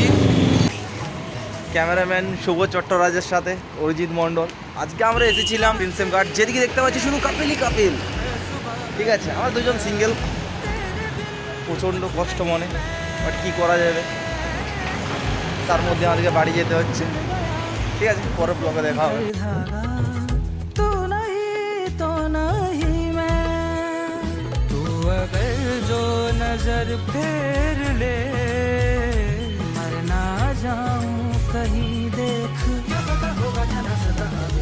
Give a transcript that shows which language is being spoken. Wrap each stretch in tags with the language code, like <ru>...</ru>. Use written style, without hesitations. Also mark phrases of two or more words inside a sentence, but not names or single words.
<bn>ক্যামেরাম্যান শুভ চট্টরাজের সাথে অরিজিৎ মণ্ডল। আজকে আমরা এসেছিলাম প্রিন্সেপ ঘাট, যেদিকে দেখতে পাচ্ছি শুধু কাপিলই কাপিল। ঠিক আছে, আমরা দুজন সিঙ্গেল, প্রচণ্ড কষ্ট মনে, বাট কী করা যাবে, তার মধ্যে আমাদেরকে বাড়ি যেতে হচ্ছে। ঠিক আছে, পরের ব্লগে দেখা হবে।</bn> <hi>जो नजर फेर ले, मर ना जाऊं कहीं देख।</hi>